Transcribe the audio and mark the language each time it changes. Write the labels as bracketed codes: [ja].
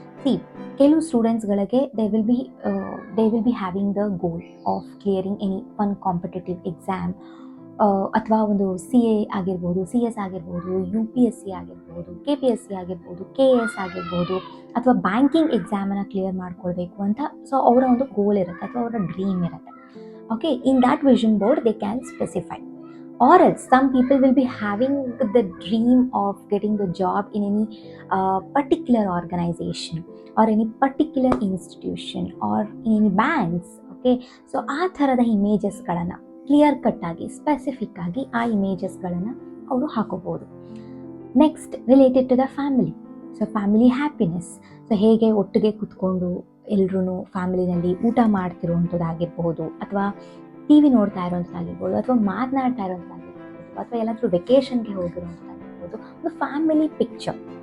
[kn] C, ಕೆಲವು ಸ್ಟೂಡೆಂಟ್ಸ್ಗಳಿಗೆ [en] they will be having the goal of clearing any one competitive exam, [kn] ಅಥವಾ ಒಂದು CA ಆಗಿರ್ಬೋದು, CS ಆಗಿರ್ಬೋದು, UPSC ಆಗಿರ್ಬೋದು, KPSC ಆಗಿರ್ಬೋದು, KS ಆಗಿರ್ಬೋದು, ಅಥವಾ ಬ್ಯಾಂಕಿಂಗ್ ಎಕ್ಸಾಮನ್ನು ಕ್ಲಿಯರ್ ಮಾಡ್ಕೊಳ್ಬೇಕು ಅಂತ. ಸೊ ಅವರ ಒಂದು ಗೋಲ್ ಇರುತ್ತೆ ಅಥವಾ ಅವರ ಡ್ರೀಮ್ ಇರುತ್ತೆ. [en] Okay, in that vision board they can specify. Or else some people will be having the dream of getting the job in any particular organization or any particular institution or in any banks. [kn] Okay, so ಆ ಥರದ ಇಮೇಜಸ್ಗಳನ್ನು clear cut ಆಗಿ specific ಆಗಿ ಆ ಇಮೇಜಸ್ಗಳನ್ನು ಅವರು ಹಾಕೋಬೋದು. [en] Next, related to the family. So family happiness. [kn] So ಹೇಗೆ ಒಟ್ಟಿಗೆ ಕೂತ್ಕೊಂಡು ಎಲ್ಲರೂ ಫ್ಯಾಮಿಲಿನಲ್ಲಿ ಊಟ ಮಾಡ್ತಿರುವಂಥದ್ದಾಗಿರ್ಬೋದು, ಅಥವಾ TV ನೋಡ್ತಾ ಇರೋಂಥದ್ದಾಗಿರ್ಬೋದು, ಅಥವಾ ಮಾತನಾಡ್ತಾ ಇರೋಂಥದ್ದಾಗಿರ್ಬೋದು, ಅಥವಾ ಎಲ್ಲಾದರೂ ವೆಕೇಷನ್ಗೆ ಹೋಗಿರೋಂಥದ್ದಾಗಿರ್ಬೋದು, ಒಂದು ಫ್ಯಾಮಿಲಿ ಪಿಕ್ಚರ್.